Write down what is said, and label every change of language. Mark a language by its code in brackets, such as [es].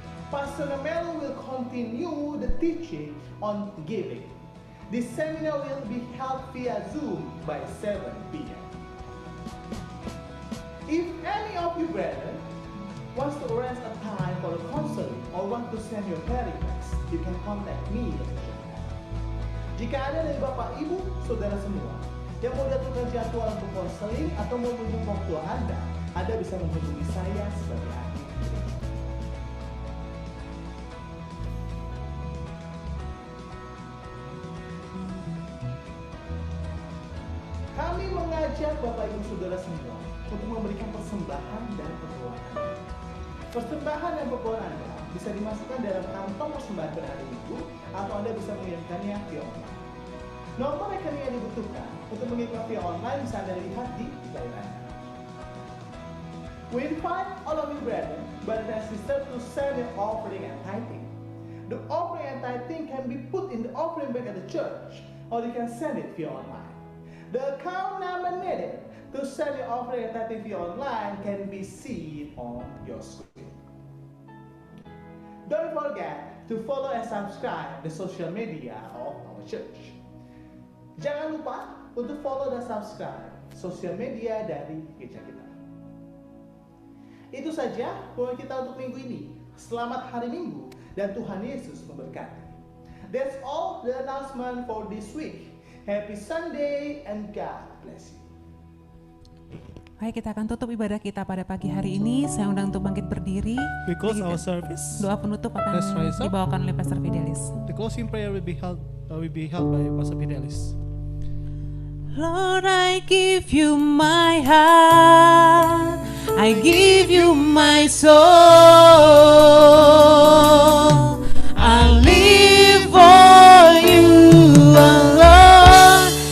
[en] Pastor Melu will continue the teaching on giving. This seminar will be held via Zoom by 7 p.m. If any of you brethren wants to arrange a time for a counseling or want to send your prayer request, you can contact me. [id] Jika ada dari Bapak Ibu Saudara semua yang mau diaturkan jadwal untuk konseling atau mau menghubungi orang tua Anda bisa menghubungi saya sebagai ahli. Kami mengajak Bapak Ibu Saudara semua untuk memberikan persembahan dan perpuluhan Anda. Persembahan dan perpuluhan Anda bisa dimasukkan dalam kantong persembahan pada hari Minggu atau Anda bisa mengirimkannya via online. Nomor rekening yang dibutuhkan untuk mengirimkan via online bisa Anda lihat di layar Anda. [en] We invite all of you brethren, brothers and sisters, to send your offering and tithing. The offering and tithing can be put in the offering bag at the church, or you can send it via online. The account number needed to send your offering and tithing via online can be seen on your screen. Don't forget to follow and subscribe the social media of our church. [id] Jangan lupa untuk follow dan subscribe sosial media dari gereja kita. Itu saja program kita untuk minggu ini. Selamat hari Minggu dan Tuhan Yesus memberkati. [en] That's all the announcement for this week. Happy Sunday and God bless you. [id] Baik, kita akan tutup ibadah kita pada pagi hari ini. Saya undang untuk bangkit berdiri. [en] We close our service. [id] Doa penutup akan dibawakan oleh Pastor Fidelis. [en] The closing prayer will be held by Pastor Fidelis. Lord, I give you my heart, I give you my soul, I live for you alone.